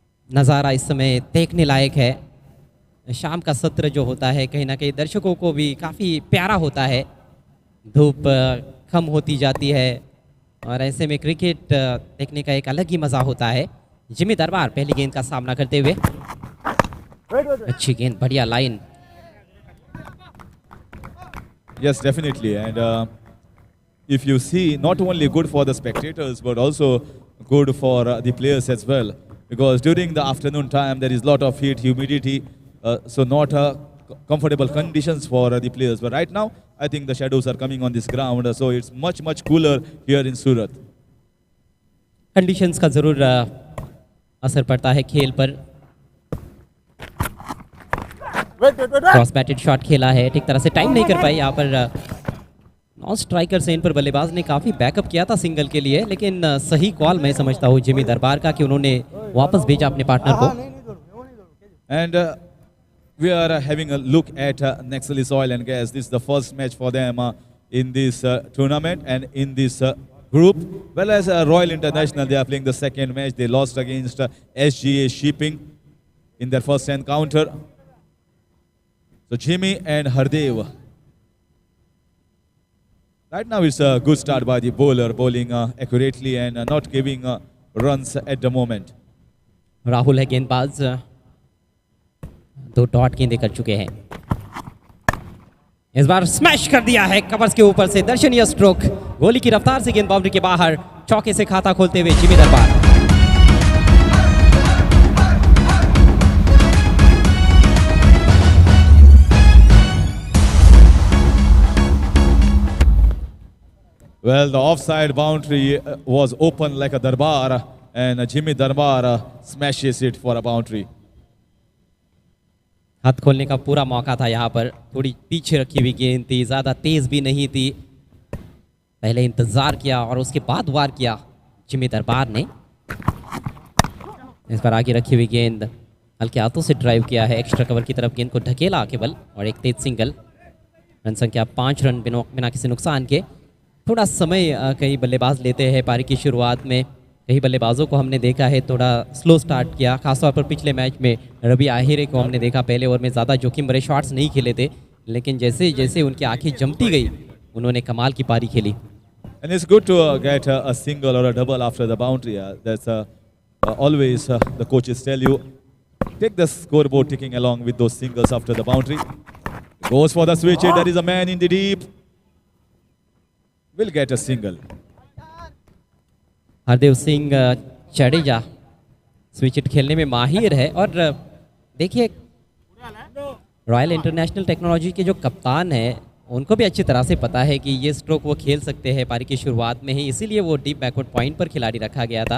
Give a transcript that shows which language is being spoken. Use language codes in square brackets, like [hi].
[hi] नज़ारा इस समय देखने लायक है। शाम का सत्र जो होता है कहीं ना कहीं दर्शकों को भी काफ़ी प्यारा होता है। धूप कम होती जाती है और ऐसे में क्रिकेट देखने का एक अलग ही मज़ा होता है। जिमी दरबार पहली गेंद का सामना करते हुए, अच्छी गेंद, बढ़िया line. [en] Yes, definitely. And if you see, not only good for the spectators, but also good for the players as well. Because during the afternoon time, there is a lot of heat, humidity, so not comfortable conditions for the players. But right now, I think the shadows are coming on this ground, so it's much, much cooler here in Surat. [hi] Conditions का ज़रूर असर पड़ता है खेल पर। Cross batted shot खेला है, ठीक तरह से टाइम नहीं कर पाई यहाँ पर नॉन स्ट्राइकर से इन पर बल्लेबाज ने काफ़ी बैकअप किया था सिंगल के लिए, लेकिन सही कॉल मैं समझता हूँ जिमी दरबार का कि उन्होंने वापस भेजा अपने पार्टनर को। [en] And we are having a look at Nexalis Oil and Gas. This is the first match for them in this tournament and in this group. Well, as Royal International, they are playing the second match. They lost against SGA Shipping in their first encounter. So Jimmy and Hardev. Right now it's a good start by the bowler, bowling accurately and not giving runs at the moment. [hi] Rahul है गेंदबाज, 2 dot गेंदें कर चुके हैं। इस बार smash कर दिया है कवर्स के ऊपर से, दर्शनीय स्ट्रोक, गोली की रफ्तार से गेंद बाउंड्री के बाहर, चौके से खाता खोलते हुए जिमी दरबार। [en] Well, the offside boundary was open like a Darbar, and Jimmy Darbar smashes it for a boundary. [hi] हाथ खोलने का पूरा मौका था यहाँ पर, थोड़ी पीछे रखी हुई गेंद थी, ज़्यादा तेज़ भी नहीं थी। पहले इंतज़ार किया और उसके बाद वार किया जिमी दरबार ने। इस पर आगे रखी हुई गेंद हल्के हाथों से ड्राइव किया है, एक्स्ट्रा कवर की तरफ गेंद को ढकेला केवल और एक तेज सिंगल। रन संख्या 5 रन बिना किसी नुकसान के। थोड़ा समय कई बल्लेबाज लेते हैं पारी की शुरुआत में। कई बल्लेबाजों को हमने देखा है थोड़ा स्लो स्टार्ट किया, खासतौर पर पिछले मैच में रवि आहिरे को हमने देखा पहले ओवर में ज़्यादा जोखिम भरे शॉट्स नहीं खेले थे, लेकिन जैसे जैसे उनकी आंखें जमती गई उन्होंने कमाल की पारी खेली। [en] And it's good to get a single or a double after the boundary. That's always the coaches tell you, take the scoreboard ticking along with those singles after the boundary. Goes for the switch hit. There is a man in the deep. Will get a single. [hi] Hardev Singh Jadeja switch hit खेलने में माहिर है और देखिए royal international technology के जो कप्तान हैं उनको भी अच्छी तरह से पता है कि ये स्ट्रोक वो खेल सकते हैं पारी की शुरुआत में ही, इसीलिए वो डीप बैकवर्ड पॉइंट पर खिलाड़ी रखा गया था।